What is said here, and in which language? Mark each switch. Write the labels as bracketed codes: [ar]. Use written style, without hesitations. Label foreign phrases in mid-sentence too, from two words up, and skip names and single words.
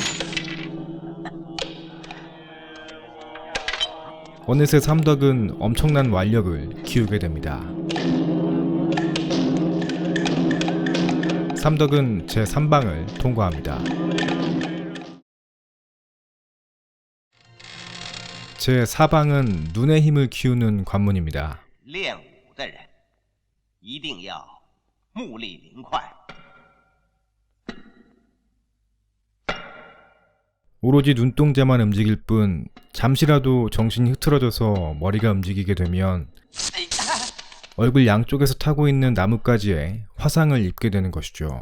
[ko] 어느새 삼덕은 엄청난 완력을 키우게 됩니다. 삼덕은 제3방을 통과합니다. 제4방은 눈의 힘을 키우는 관문입니다. [zh] 练武的人一定要目力灵快。 [ko] 오로지 눈동자만 움직일 뿐 잠시라도 정신이 흐트러져서 머리가 움직이게 되면 얼굴 양쪽에서 타고 있는 나뭇가지에 화상을 입게 되는 것이죠.